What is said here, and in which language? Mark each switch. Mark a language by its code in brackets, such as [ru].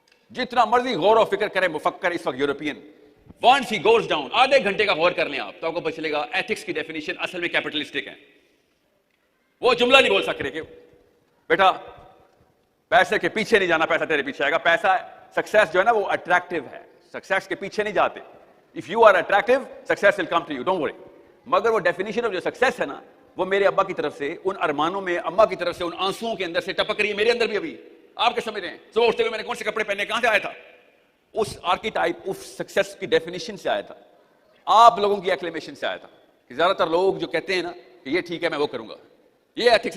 [ur] جتنا مرضی غور و فکر کرے مفکر اس وقت European, [en] once he goes down, [ur] آدھے گھنٹے کا غور کر لیں آپ تو آپ کو پتہ چلے گا ایتھکس کی ڈیفینیشن اصل میں کیپٹلسٹک ہے. وہ جملہ نہیں بول سکتے کہ بیٹا پیسے کے پیچھے نہیں جانا, پیسہ تیرے پیچھے آئے گا. پیسہ, سکسیس جو ہے نا وہ اٹریکٹیو ہے, سکسیس کے پیچھے نہیں جاتے. [en] If you are attractive, success will come to you, don't worry. [ur] مگر وہ ڈیفینیشن آف جو سکسیس ہے نا, وہ میرے ابا کی طرف سے ان ارمانوں میں, اماں کی طرف سے ان آنسوؤں کے اندر سے ٹپک رہی ہے, میرے اندر بھی ابھی. آپ کے سمجھ رہے ہیں صبح اٹھتے ہوئے میں نے کون سے کپڑے پہنے, کہاں سے آیا تھا؟ اس آرکیٹائپ, اس سکسیس کی ڈیفینیشن سے آیا تھا. آپ لوگوں کی ایکلیمیشن سے آیا تھا. کہ زیادہ تر لوگ جو کہتے ہیں نا کہ یہ ٹھیک ہے میں وہ کروں گا, یہ ایتھکس.